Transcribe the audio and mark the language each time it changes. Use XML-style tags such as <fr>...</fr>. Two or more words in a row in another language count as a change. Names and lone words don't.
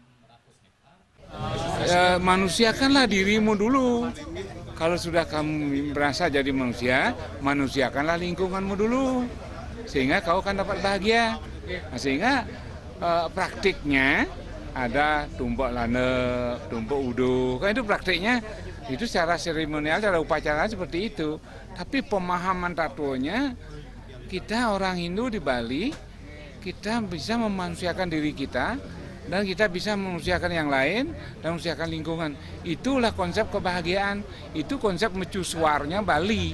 <id>Manusiakanlah dirimu dulu. Kalau sudah kamu merasa jadi manusia, manusiakanlah lingkunganmu dulu. Sehingga kau akan dapat bahagia. Nah, sehingga praktiknya ada tumpuk lanep, tumpuk uduh. Kan itu praktiknya, itu secara seremonial, secara upacara seperti itu. Tapi pemahaman tatunya, kita orang Hindu di Bali, kita bisa memanusiakan diri kita, dan kita bisa memanusiakan yang lain, dan memanusiakan lingkungan. Itulah konsep kebahagiaan, itu konsep mercusuarnya Bali.</id>